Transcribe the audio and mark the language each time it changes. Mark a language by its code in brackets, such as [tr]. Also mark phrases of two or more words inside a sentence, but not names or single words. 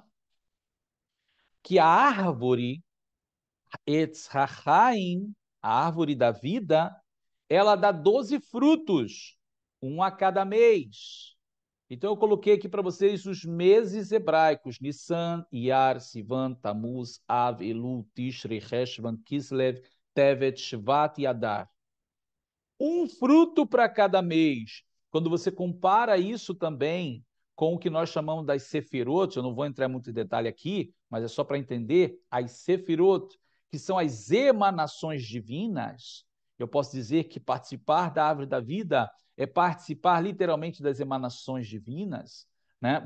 [pt] Que a árvore [he] עץ החיים [pt] a árvore da vida, ela dá 12 frutos, um a cada mês. Então, eu coloquei aqui para vocês os meses hebraicos: Nissan, Iyar, Sivan, Tammuz, Av, Elul, Tishrei, Heshvan, Kislev, Tevet, Shvat e Adar. Um fruto para cada mês. Quando você compara isso também com o que nós chamamos das sefirot, eu não vou entrar muito em detalhe aqui, mas é só para entender, as sefirot, que são as emanações divinas, eu posso dizer que participar da árvore da vida é participar literalmente das emanações divinas, né?